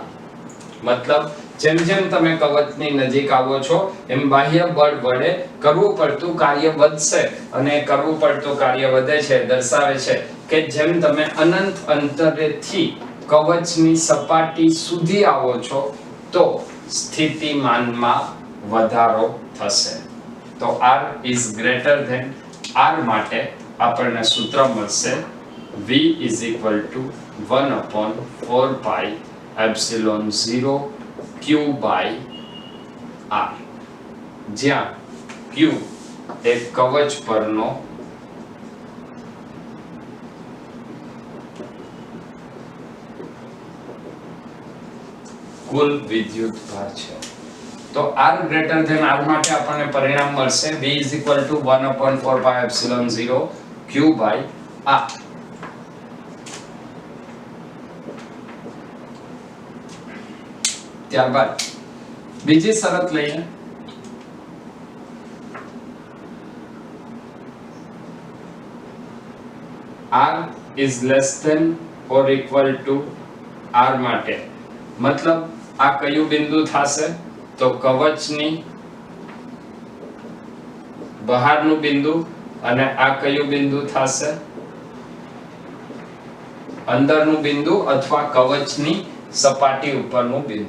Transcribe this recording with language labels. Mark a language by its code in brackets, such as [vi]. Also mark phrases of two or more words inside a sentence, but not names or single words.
[gu] મતલબ જેમ જેમ તમે કવચની નજીક આવો છો એમ બાહ્ય બળ વડે કરવું પડતું કાર્ય વધશે, અને કરવું પડતું કાર્ય વધે છે દર્શાવે છે કે જેમ તમે અનંત અંતરેથી કવચની સપાટી સુધી આવો છો તો સ્થિતિમાનમાં વધારો થશે. તો [en] r is greater than r [gu] માટે આપણને સૂત્ર મળશે [en] v is equal to 1/4 pi epsilon 0 q by r, [gu] જ્યાં q એ કવચ પરનો કુલ વિદ્યુત ભાર છે. તો [en] r greater than r [gu] માટે આપણને પરિણામ મળશે [en] v is equal to 1/4 pi epsilon 0 q by r. [gu] ત્યારબાદ બીજી શરત લઈએ. [en] r is less than or equal to r [gu] માટે મતલબ આ કયું બિંદુ થશે તો કવચની બહારનું બિંદુ, અને આ કયું બિંદુ થશે અંદરનું બિંદુ અથવા કવચની સપાટી ઉપરનું બિંદુ.